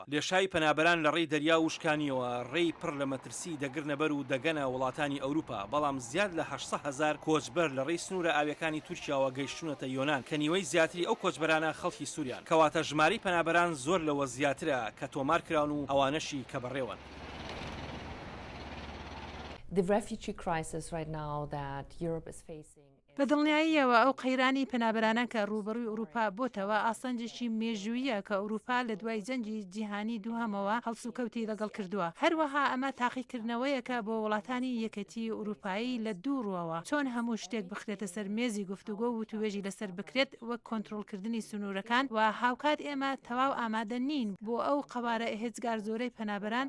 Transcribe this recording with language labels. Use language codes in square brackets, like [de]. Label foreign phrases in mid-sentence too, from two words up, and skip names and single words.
[ckb] لێشای پەنابەران لە ڕێی دەریا و شکانیەوە ڕێی پڕ لە مەترسی دەگرنەبەر و دەگەنە وڵاتانی ئەوروپا، بەڵام زیاد لە 800,000 کۆچبەر لە ڕێی سنوورە ئاویەکانی تورکیاوە گەیشتونەتە یۆنان کە نیوەی زیاتری ئەو کۆچبەرانە خەڵکی سووریان، کەواتە ژماری پەنابەران زۆر لەوە زیاترە کە تۆمار کران و ئەوانەشی کە بەڕێوەن. [en] The refugee crisis right now that Europe is facing. [ckb] بە دڵنیاییەوە ئەو قەیرانی پەنابەرانە کە ڕوبەڕووی ئەوروپا بۆتەوە ئاسەنجێکی مێژوویە کە ئەوروپا لە دوای جەنگی جیهانی دووهەمەوە هەڵسوکەوتی لەگەڵ کردووە. هەروەها ئەمە تاقیکردنەوەیەکە بۆ وڵاتانی یەکەتی ئەوروپایی لە دوو ڕوەوە چۆن هەموو شتێک بخرێتە سەر مێزی گفتوگۆ و توێژی لەسەر بکرێت وەک کۆنتڕۆڵکردنی سنوورەکان و هاوکات ئێمە تەواو ئامادە نین بۆ ئەو قەبارە هێزگار زۆرەی پەنابەران.